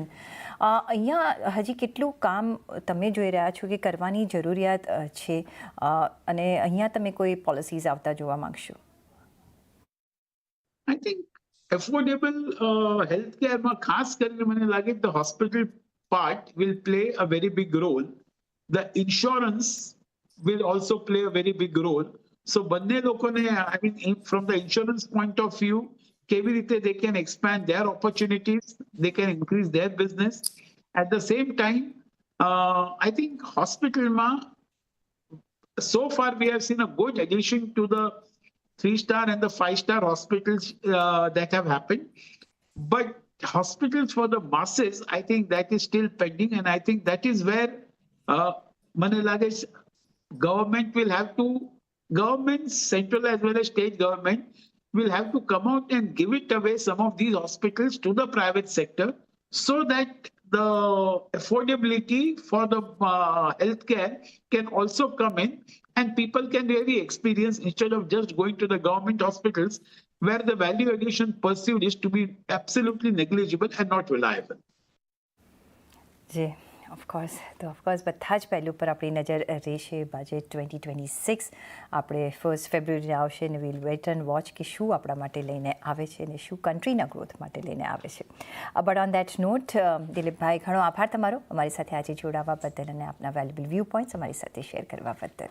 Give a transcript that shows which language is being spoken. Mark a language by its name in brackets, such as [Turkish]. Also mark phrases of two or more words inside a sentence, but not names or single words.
[Gujarati] અહીંયા હજી કેટલું કામ તમે જોઈ રહ્યા છો કે કરવાની જરૂરિયાત છે, અને અહીંયા તમે કોઈ પોલિસીઝ આવતા જોવા માંગશો? [English] I think affordable healthcare [Gujarati] માં ખાસ કરીને મને લાગે [English] the hospital part will play a very big role. The insurance will also play a very big role. So [Gujarati] બંને લોકોને [English] I mean from the insurance point of view [Gujarati] કેવી રીતે [English] they can expand their opportunities, they can increase their business. At the same time, I think hospitalમાં so far we have seen a good addition to the 3-star and the 5-star hospitals that have happened. But hospitals for the masses, I think that is still pending, and I think that is where [Gujarati] મને લાગે [English] government, central as well as state government, will have to come out and give it away some of these hospitals to the private sector so that the affordability for the healthcare can also come in and people can really experience, instead of just going to the government hospitals where the value addition perceived is to be absolutely negligible and not reliable. [Gujarati] જી, ઓફકોર્સ. તો ઓફકોર્સ બધા જ પહેલું પર આપણી નજર રહેશે. બજેટ 2026 આપણે 1 ફેબ્રુઆરી આવશે, અને [English] will wait and watch [Gujarati] કે શું આપણા માટે લઈને આવે છે અને શું કન્ટ્રીના ગ્રોથ માટે લઈને આવે છે. [English] But on that note, [Gujarati] દિલીપભાઈ, ઘણો આભાર તમારો અમારી સાથે આજે જોડાવા બદલ અને આપના [English] valuable view points [Gujarati] અમારી સાથે શેર કરવા બદલ.